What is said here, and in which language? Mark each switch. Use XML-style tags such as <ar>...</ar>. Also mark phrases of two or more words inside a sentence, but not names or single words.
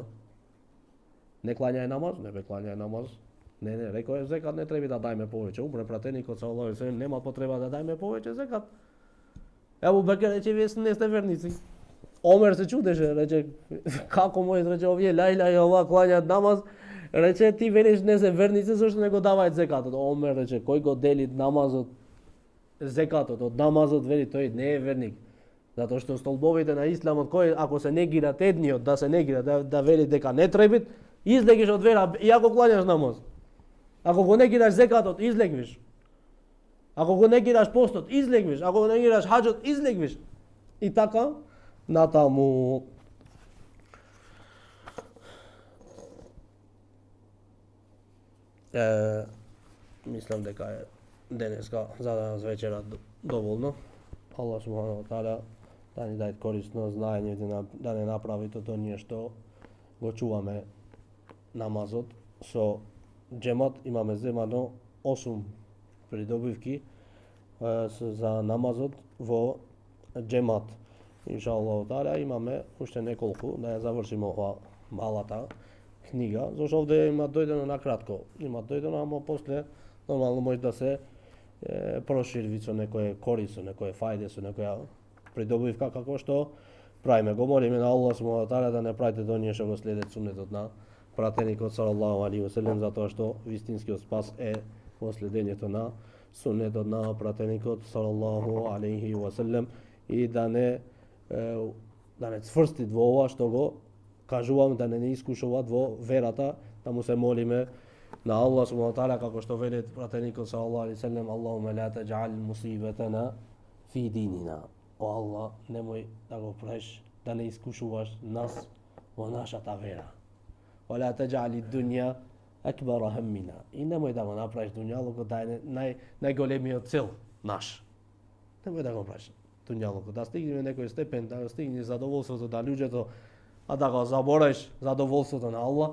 <mk>Не клањај намаз, не бе клањај намаз. Не, рекој зекат не треба да дајме повеќе. Умре пратеникот</mk> <ar>صلى الله عليه وسلم,</ar> <mk>нема потреба да дајме повеќе зекат. Ебу Бекер рече, вие не сте верници. Омер се чудеше, рече, како може, рече, овие</mk> <ar>لا إله إلا الله</ar> <mk>клањаат намаз, рече, ти велиш не се верници, зашто не го даваат зекатот. Омер рече, кој го дели намазот, зекатот од намазот, вели, тој не е верник. Затоа што столбовите на исламот, кој ако се негират едниот, да се негира, да вели дека не требит, излегиш од вера, иако клањаш намаз. Ако го негираш зекатот, излегвиш. Ако го негираш постот, излегвиш. Ако го негираш хаџот, излегвиш. И така, натаму. Мислам дека е денеска за данас вечера доволно. Аллах</mk> <ar>سبحانه وتعالى</ar> <mk>да ни даде корисно знаење, да не направи тоа ние што го чуваме намазот со джемат. Имаме земано 8 придобивки за намазот во джемат.</mk> <ar>إن شاء الله تعالى</ar> <mk>имаме уште неколку да ја завршиме ова малата книга, зашто овде има дојдено на кратко. Има дојдено, ама после нормално може да се прошири со некој корис, со некој фајде, со некоја придобивка како што правиме. Го молиме на Аллах</mk> <ar>سبحانه وتعالى</ar> <mk>да не правите до ние што го следат сунетот на пратеникот</mk> <ar>صلى الله عليه وسلم,</ar> <mk>затоа што вистинскиот спас е во следењето на сунетот на пратеникот</mk> <ar>صلى الله عليه وسلم</ar> <mk>и да не цврстит во ова што го кажувам, да не искушуваат во верата, да му се молиме на Аллах</mk> <ar>سبحانه وتعالى</ar> <mk>како што вели пратеникот</mk> <ar>صلى الله عليه وسلم, اللهم لا تجعل مصيبتنا في ديننا.</ar> <mk>О Аллах, немој да го правиш, да не искушуваш нас во нашата вера.</mk> <ar>ولا تجعل الدنيا أكبر همنا.</ar> <mk>И немој да го направиш дуњалукот да е најголемиот цел наш. Немој да го правиш дуњалукот, да стигнеме некој степен, да стигне задоволството на луѓето, а да го заборавиш задоволството на Аллах.</mk>